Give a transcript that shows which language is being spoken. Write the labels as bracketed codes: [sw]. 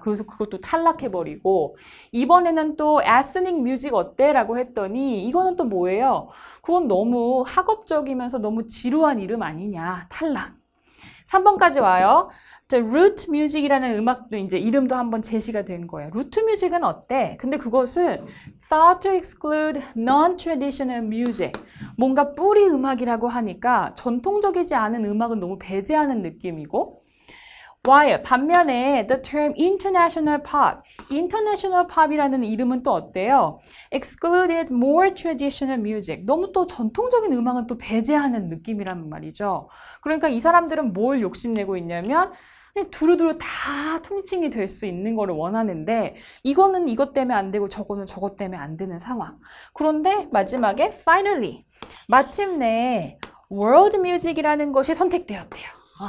[ko] 그래서 그것도 탈락해버리고, 이번에는 또 ethnic music 어때? 라고 했더니, 이거는 또 뭐예요? 그건 너무 학업적이면서 너무 지루한 이름 아니냐. 탈락. 3번까지 와요. 루트 뮤직이라는 음악도 이제 이름도 한번 제시가 된 거예요. 루트 뮤직은 어때? 근데 그것은 [en] thought to exclude non-traditional music. [ko] 뭔가 뿌리 음악이라고 하니까 전통적이지 않은 음악은 너무 배제하는 느낌이고, While 반면에 [en] the term international pop, [ko] international pop이라는 이름은 또 어때요? [en] Excluded more traditional music. [ko] 너무 또 전통적인 음악은 또 배제하는 느낌이란 말이죠. 그러니까 이 사람들은 뭘 욕심내고 있냐면 그냥 두루두루 다 통칭이 될 수 있는 거를 원하는데 이거는 이것 때문에 안 되고 저거는 저것 때문에 안 되는 상황. 그런데 마지막에 finally, 마침내 world music이라는 것이 선택되었대요.